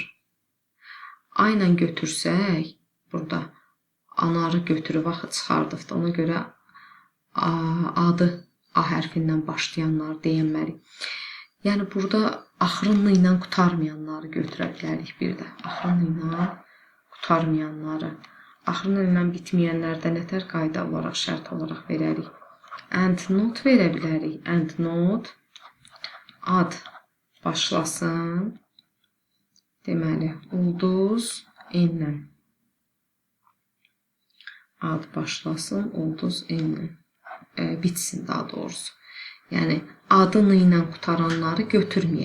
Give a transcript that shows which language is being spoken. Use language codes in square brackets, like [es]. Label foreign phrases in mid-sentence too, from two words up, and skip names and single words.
[az] A ilə götürsək, burada Anarı götürüb axı çıxardıqda, ona görə adı A hərfindən başlayanlar deyənmərik. Yəni, burada axırını ilə qutarmayanları götürə bilərik bir də. Axırını ilə qutarmayanları. Axırını ilə bitməyənlərdə nətər qayda olaraq, şərt olaraq verərik. [en] And not verə bilərik. And not ad başlasın. [az] Deməli, ulduz n-lə. Ad başlasın, ulduz n-lə. Bitsin daha doğrusu. Yəni, adını ilə qutaranları götürməyək.